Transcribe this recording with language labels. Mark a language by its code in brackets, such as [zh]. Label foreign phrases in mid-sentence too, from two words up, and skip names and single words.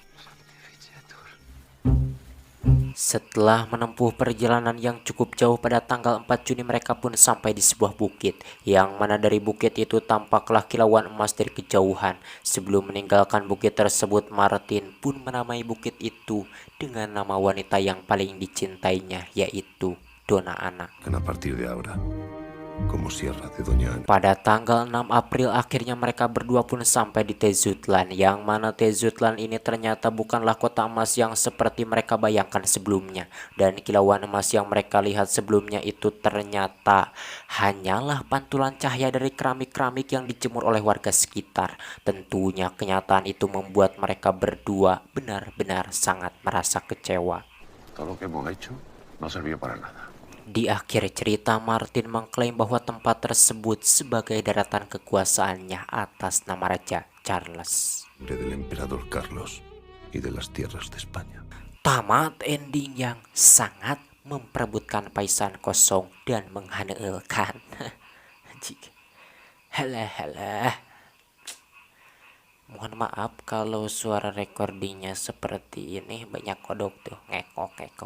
[id] Setelah menempuh perjalanan yang cukup jauh, pada tanggal 4 Juni mereka pun sampai di sebuah bukit, yang mana dari bukit itu tampaklah kilauan emas dari kejauhan. Sebelum meninggalkan bukit tersebut, Martin pun menamai bukit itu dengan nama wanita yang paling dicintainya, yaitu Dona Ana. [es] A partir de ahora, como Sierra de Doña Ana. [id] Pada tanggal 6 April akhirnya mereka berdua pun sampai di Tezutlan, yang mana Tezutlan ini ternyata bukanlah kota emas yang seperti mereka bayangkan sebelumnya, dan kilauan emas yang mereka lihat sebelumnya itu ternyata hanyalah pantulan cahaya dari keramik-keramik yang dijemur oleh warga sekitar. Tentunya kenyataan itu membuat mereka berdua benar-benar sangat merasa kecewa. [es] Todo lo que hemos hecho no sirvió para nada. [id] Di akhir cerita, Martin mengklaim bahwa tempat tersebut sebagai daratan kekuasaannya atas nama Raja Charles. [es] Del emperador Carlos y de las tierras de España. [id] Tamat ending yang sangat memperebutkan paisan kosong dan menghaneulkan. Halah. Mohon maaf kalau suara recordingnya seperti ini, banyak kodok tuh, ngekok.